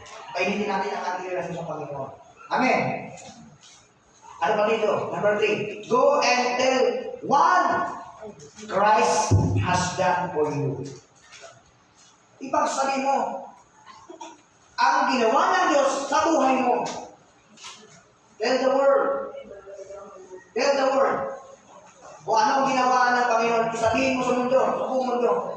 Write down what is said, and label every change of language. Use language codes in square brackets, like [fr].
[tl] Painitin natin ang ating relasyon sa Panginoon. Amen. Ano pa dito? Number 3. [en] Go and tell what Christ has done for you. [tl] Ipagsabi mo ang ginawa ng Diyos sa buhay mo. [en] Tell the world. Tell the world. [tl] O anong ginawa ng Panginoon, isabihin mo sa mundo, sa buong mundo.